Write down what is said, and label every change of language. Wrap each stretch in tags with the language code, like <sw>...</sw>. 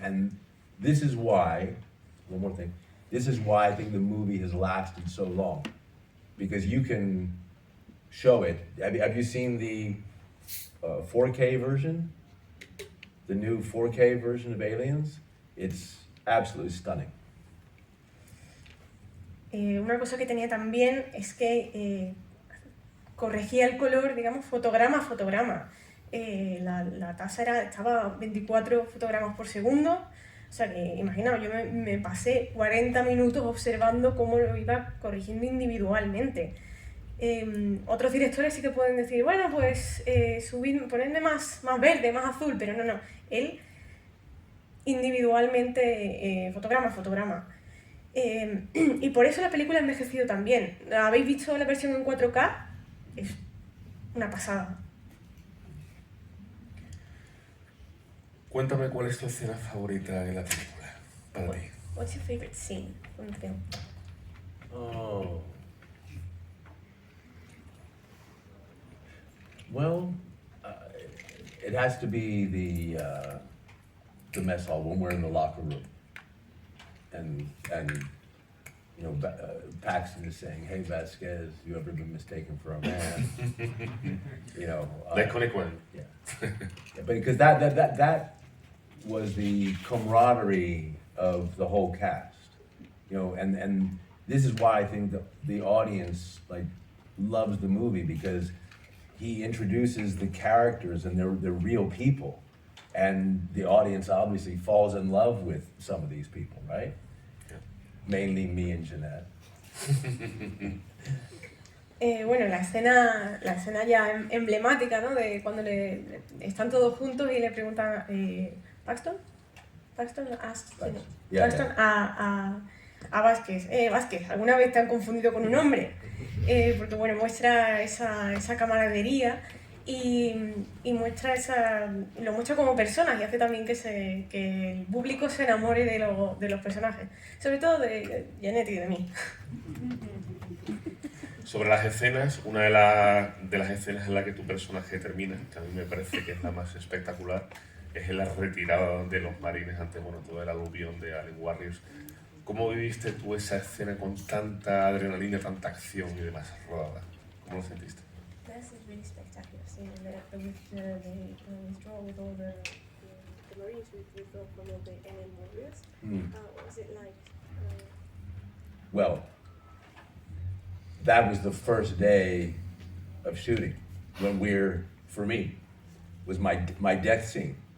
<en>And this is why, one more thing, this is why I think the movie has lasted so long. Because you can show it. Have you seen the 4K version? The new 4K version of Aliens? It's absolutely stunning.</en> <es>Una cosa que tenía también es que corregía el color, digamos, fotograma a fotograma. La tasa estaba 24 fotogramas por segundo. O sea que, imaginaos, yo me pasé 40 minutos observando cómo lo iba corrigiendo individualmente. Otros directores sí que pueden decir, bueno, pues ponerme más verde, más azul, pero no. Él individualmente, fotograma a fotograma. Y por eso la película ha envejecido también. ¿Habéis visto la versión en 4K? Es una pasada. Cuéntame cuál es tu escena favorita de la película, para ti.</es> <en>What's your favorite scene from the film? Oh. Well, it has to be the mess hall when we're in the locker room, and you know, Paxton is saying, "Hey Vasquez, you ever been mistaken for a man?" You know, The iconic one. Yeah, because that was the camaraderie of the whole cast. You know, and this is why I think the audience like loves the movie, because he introduces the characters and they're real people. And the audience obviously falls in love with some of these people, right? Yeah. Mainly me and Jeanette.</en> <es>Bueno, la escena ya emblemática, ¿no? De cuando están todos juntos y le preguntan, ¿Paxton? ¿Paxton? Paxton. Sí,</es> <en>Yeah,</en> <es>Paxton a Vázquez. Vázquez, ¿alguna vez te han confundido con un hombre? Porque, bueno, muestra esa camaradería y muestra lo muestra como personas y hace también que el público se enamore de los personajes. Sobre todo de Jeanette y de mí. Sobre las escenas, una de las escenas en la que tu personaje termina, que a mí me parece que es la más espectacular, es en la retirada de los marines ante todo el aluvión de Alien Warriors. ¿Cómo viviste tú esa escena con tanta adrenalina, tanta acción y demás rodada? ¿Cómo lo sentiste?</es> <en>This is really spectacular scene with the withdrawal with all the Marines withdraw from all the alien warriors. What was it like? Well, that was the first day of shooting when for me, was my death scene.</en>